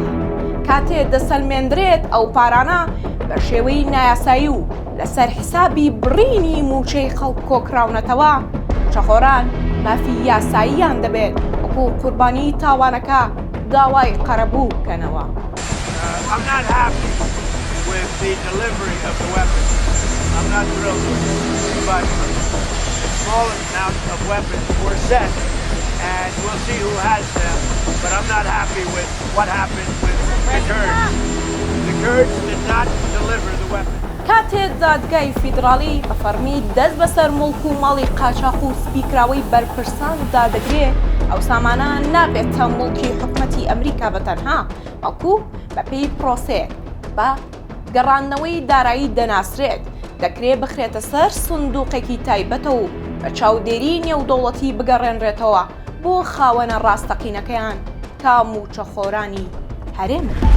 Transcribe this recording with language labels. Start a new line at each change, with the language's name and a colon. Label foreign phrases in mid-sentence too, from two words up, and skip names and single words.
Central Kurdish: کاتێ دەسەلمێندرێت ئەو پارانە بە شێوەی نایاسایی و لەسەر حیسابی بڕینی موچەی خەڵک کۆکراونەتەوە، موچەخۆران مافی یاساییان دەبێت وەکو قوربانی تاوانەکە داوای قەرەبوو بکەنەوە.
English: I'm not happy with the delivery of the weapons. I'm not thrilled with it, but a small amount of weapons were sent, and we'll see who has them. But I'm not happy with what happened with the Kurds. The Kurds did not deliver the weapons.
Central Kurdish: کاتێ دادگای فیدراڵی بە فەرمی دەست بەسەر مڵک و ماڵی قاچاق و سپیکراوەی بەرپرساندا دەگرێت، ئەو سامانە نابێتە مڵکی حکومەتی ئەمریکا بەتەنها، بەڵکو بەپێی پرۆسەیەک بە گەڕاندنەوەی دارایی دەناسرێت دەکرێت بخرێتە سەر سندوقێکی تایبەتە و بە چاودێری نێودەوڵەتی بگەڕێنرێتەوە بۆ خاوەنە ڕاستەقینەکەیان تا موچەخۆرانی هەرێمن.